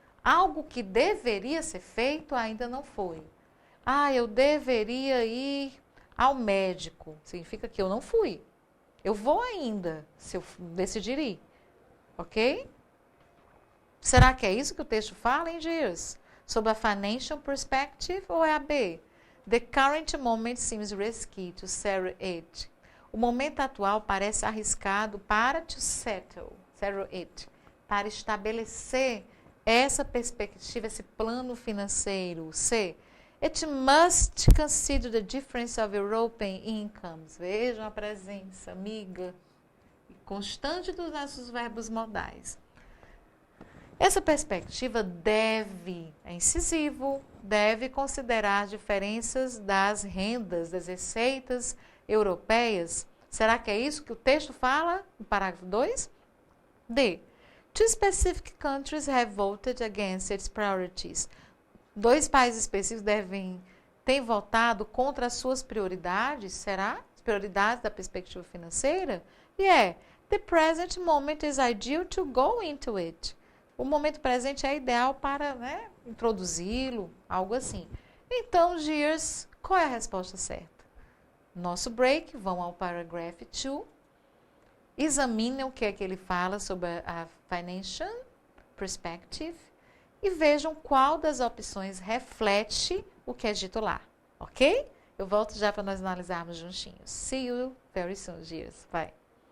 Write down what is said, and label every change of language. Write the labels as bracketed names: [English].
[Portuguese] Algo que deveria ser feito ainda não foi. Eu deveria ir ao médico. Significa que eu não fui. Eu vou ainda, se eu decidir ir. Ok? Será que é isso que o texto fala, hein, Dias? Sobre a financial perspective ou é a B? [English] The current moment seems risky to settle it. [Portuguese] O momento atual parece arriscado para [English] to settle it, [Portuguese] para estabelecer essa perspectiva, esse plano financeiro. C. [English] It must consider the difference of European incomes. [Portuguese] Vejam a presença amiga e constante dos nossos verbos modais. Essa perspectiva deve, é incisivo, deve considerar as diferenças das rendas, das receitas europeias. Será que é isso que o texto fala no parágrafo 2? D. [English] Two specific countries have voted against its priorities. [Portuguese] 2 países específicos têm votado contra as suas prioridades. Será? As prioridades da perspectiva financeira? [English] E the present moment is ideal to go into it. [Portuguese] O momento presente é ideal para introduzi-lo, algo assim. Então, Gears, qual é a resposta certa? Nosso break, vão ao paragraph 2, examinem o que é que ele fala sobre a financial perspective e vejam qual das opções reflete o que é dito lá, ok? Eu volto já para nós analisarmos juntinhos. [English] See you very soon, Gears. Bye.